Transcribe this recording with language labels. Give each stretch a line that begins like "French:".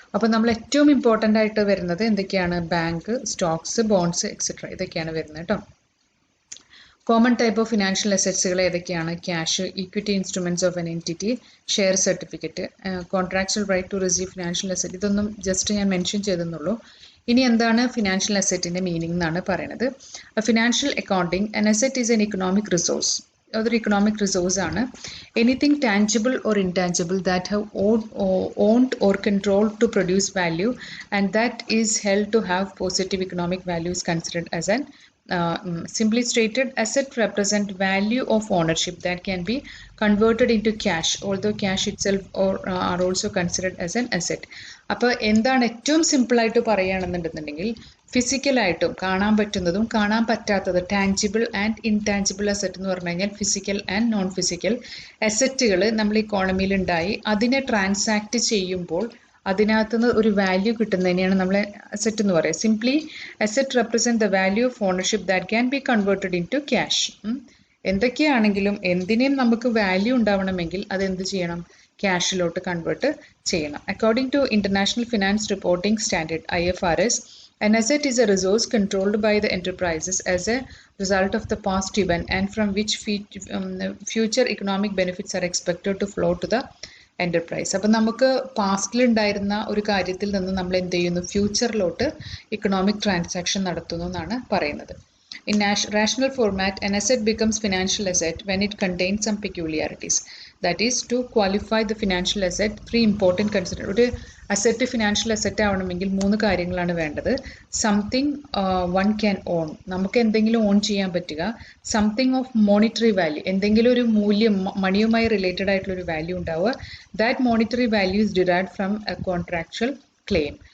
Malayalam: അപ്പോൾ നമ്മൾ ഏറ്റവും ഇമ്പോർട്ടൻ്റ് ആയിട്ട് വരുന്നത് എന്തൊക്കെയാണ്? ബാങ്ക്, സ്റ്റോക്സ്, ബോണ്ട്സ് എക്സെട്ര, ഇതൊക്കെയാണ് വരുന്നത് കേട്ടോ. കോമൺ ടൈപ്പ് ഓഫ് ഫിനാൻഷ്യൽ അസറ്റ്സുകൾ ഏതൊക്കെയാണ്? Cash, equity instruments of N entity, share certificate, contractual right to receive financial asset, ഇതൊന്നും ജസ്റ്റ് ഞാൻ മെൻഷൻ ചെയ്തെന്നുള്ളൂ. ഇനി എന്താണ് ഫിനാൻഷ്യൽ അസറ്റിൻ്റെ മീനിങ് എന്നാണ് പറയുന്നത്. Financial accounting,
English: an asset is an economic resource.
Malayalam: അതൊരു ഇക്കണോമിക് റിസോഴ്സ് ആണ്.
English: Anything tangible or intangible that have owned or controlled to produce value and that is held to have positive economic value is considered as an simply stated, asset represent value of ownership that can be converted into cash, although cash itself are also considered as an asset.
Malayalam: അപ്പോൾ എന്താണ് ഏറ്റവും സിമ്പിളായിട്ട് പറയുകയാണെന്നുണ്ടെന്നുണ്ടെങ്കിൽ ഫിസിക്കലായിട്ടും കാണാൻ പറ്റുന്നതും കാണാൻ പറ്റാത്തത്, tangible and intangible asset എന്ന് പറഞ്ഞു കഴിഞ്ഞാൽ ഫിസിക്കൽ ആൻഡ് നോൺ ഫിസിക്കൽ അസറ്റുകൾ നമ്മൾ ഇക്കോണമിയിൽ ഉണ്ടായി അതിനെ ട്രാൻസാക്ട് ചെയ്യുമ്പോൾ അതിനകത്തുനിന്ന് ഒരു വാല്യൂ കിട്ടുന്നതിനെയാണ് നമ്മൾ അസറ്റ് എന്ന് പറയുക.
English: Simply asset represent the value of ownership that can be converted in to cash.
Malayalam: എന്തൊക്കെയാണെങ്കിലും എന്തിനേയും നമുക്ക് വാല്യൂ ഉണ്ടാവണമെങ്കിൽ അത് എന്ത് ചെയ്യണം? ക്യാഷിലോട്ട് കൺവേർട്ട് ചെയ്യണം.
English: According to international finance reporting standard IFRS, an asset is a resource controlled by the enterprises as a result of the past event and from which future economic benefits are expected to flow to the enterprise.
Malayalam: അപ്പോൾ നമുക്ക് പാസ്റ്റിൽ ഉണ്ടായിരുന്ന ഒരു കാര്യത്തിൽ നിന്ന് നമ്മൾ എന്ത് ചെയ്യുന്നു? ഫ്യൂച്ചറിലോട്ട് economic transaction നടത്തുന്നു എന്നാണ് പറയുന്നത്.
English: In rational format, an asset becomes financial asset when it contains some peculiarities. That is, to qualify the financial asset, 3 important considerations.
Malayalam: ഒരു അസറ്റ് ഫിനാൻഷ്യൽ അസറ്റ് ആവണമെങ്കിൽ 3 കാര്യങ്ങളാണ് വേണ്ടത്.
English: something one can own,
Malayalam: നമുക്ക് എന്തെങ്കിലും on ചെയ്യാൻ പറ്റുക.
English: something of monetary value,
Malayalam: എന്തെങ്കിലും ഒരു മൂല്യം മണിയുമായി റിലേറ്റഡ് ആയിട്ടുള്ള ഒരു വാല്യൂ ഉണ്ടാവുക.
English: That monetary value is derived from a contractual claim.